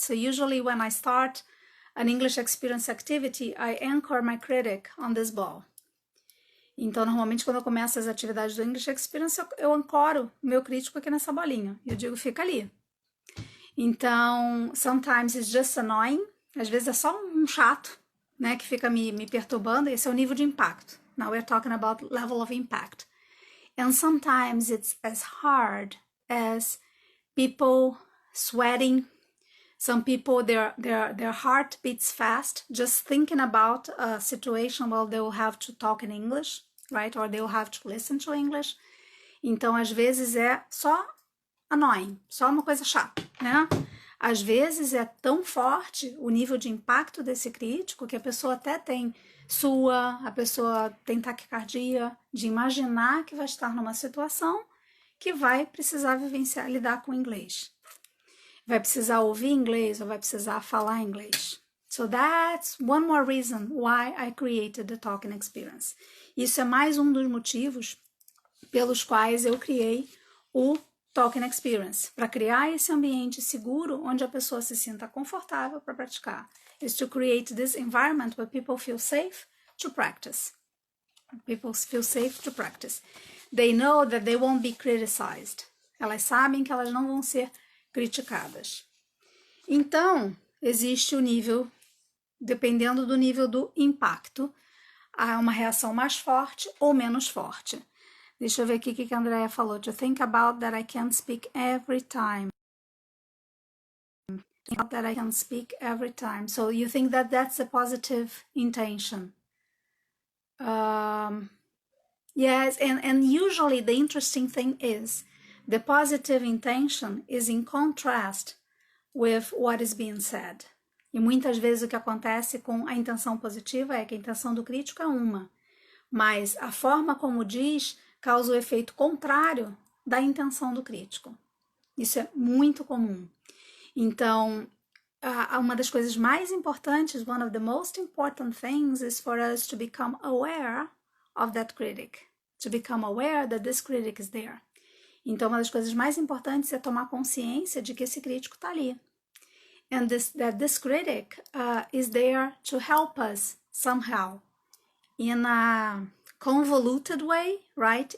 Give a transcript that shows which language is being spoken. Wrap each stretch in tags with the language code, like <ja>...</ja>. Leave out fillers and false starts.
<en>So usually when I start an English experience activity, I anchor my critic on this ball.</en> <pt>Então, normalmente, quando eu começo as atividades do English Experience, eu ancoro o meu crítico aqui nessa bolinha. E eu digo, fica ali.</pt> <en>Então, sometimes it's just annoying.</en> <pt>Às vezes é só um chato, né, que fica me perturbando. Esse é o nível de impacto.</pt> <en>Now we're talking about level of impact. And sometimes it's as hard as people sweating. Some people, their heart beats fast just thinking about a situation where they will have to talk in English, right? Or they will have to listen to English.</en> <pt>Então, às vezes é só annoying, só uma coisa chata, né? Às vezes é tão forte o nível de impacto desse crítico que a pessoa até a pessoa tem taquicardia, de imaginar que vai estar numa situação que vai precisar lidar com inglês. Vai precisar ouvir inglês ou vai precisar falar inglês.</pt> <en>So that's one more reason why I created the Talking Experience.</en> <pt>Isso é mais um dos motivos pelos quais eu criei o Talking Experience, para criar esse ambiente seguro onde a pessoa se sinta confortável para praticar.</pt> <en>Is to create this environment where people feel safe to practice. People feel safe to practice. They know that they won't be criticized.</en> <pt>Elas sabem que elas não vão ser criticadas. Então, existe o nível, dependendo do nível do impacto, há uma reação mais forte ou menos forte. Deixa eu ver aqui o que a Andrea falou.</pt> <en>To think about that I can't speak every time. That I can speak every time. So you think that that's a positive intention? Yes, and usually the interesting thing is the positive intention is in contrast with what is being said.</en> <pt>E muitas vezes o que acontece com a intenção positiva é que a intenção do crítico é uma, mas a forma como diz causa o efeito contrário da intenção do crítico. Isso é muito comum. Então, uma das coisas mais importantes,</pt> <en>one of the most important things is for us to become aware of that critic, to become aware that this critic is there.</en> <pt>Então, uma das coisas mais importantes é tomar consciência de que esse crítico está ali.</pt> <en>And that this critic is there to help us somehow, in a convoluted way, right?</en>